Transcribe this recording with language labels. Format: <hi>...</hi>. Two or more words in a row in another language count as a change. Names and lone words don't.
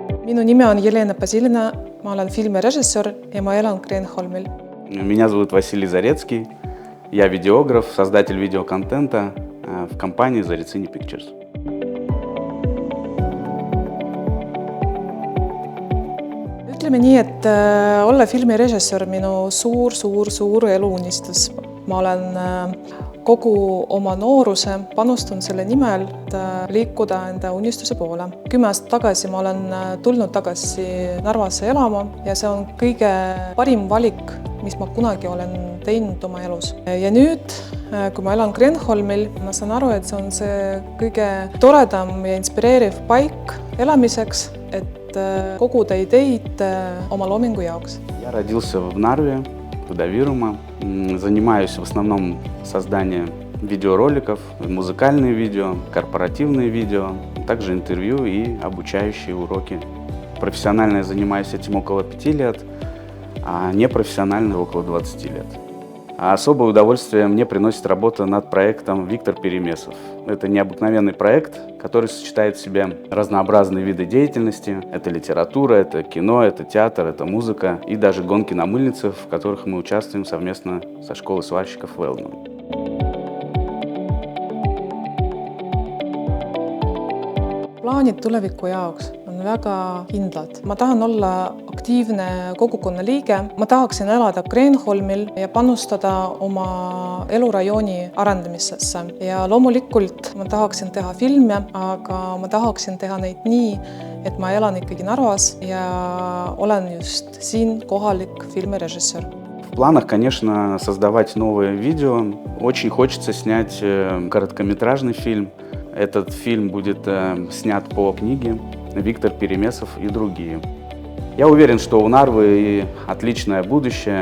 <et>Minu nimi on Jelena Basilina, ma olen filmirežissöör ja ma elan Kreenholmil.</et> <ru>Меня зовут Василий Зарецкий, я видеограф, создатель видеоконтента в компании Zaretsini Pictures.</ru> <et>Ütleme nii, et olla filmirežissöör minu suur eluunistus. Ma olen kogu oma nooruse panustanud selle nimel, et liikuda enda unistuse poole. 10 aastat tagasi ma olen tulnud tagasi Narvasse elama ja see on kõige parim valik, mis ma kunagi olen teinud oma elus. Ja nüüd, kui ma elan Kreenholmil, ma saan aru, et see on see kõige toredam ja inspireeriv paik elamiseks, et koguda ideid oma loomingu jaoks.</et> <ru>Я родился в Нарве, в Давирума. Занимаюсь в основном созданием видеороликов, музыкальные видео, корпоративные видео, также интервью и обучающие уроки. Профессионально я занимаюсь этим около 5 лет, а непрофессионально около 20 лет. А особое удовольствие мне приносит работа над проектом «Виктор Перемесов». Это необыкновенный проект, который сочетает в себе разнообразные виды деятельности. Это литература, это кино, это театр, это музыка и даже гонки на мыльницах, в которых мы участвуем совместно со школой сварщиков Велдман.</ru> <et>Plaanid tuleviku jaoks on väga kindlad. Ma tahan olla aktiivne kogukonna liige. Ma tahaksin elada Kreenholmil ja panustada oma elurajooni arendamisesse. Ja loomulikult ma tahaksin teha filme, aga ma tahaksin teha neid nii, et ma elan ikkagi Narvas ja olen just siin kohalik filmirežissöör.</et> <ru>В планах, конечно, создавать новые видео. Очень хочется снять короткометражный фильм. Этот фильм будет снят по книге «Виктор Перемесов» и другие. Я уверен, что у Нарвы отличное будущее.</ru>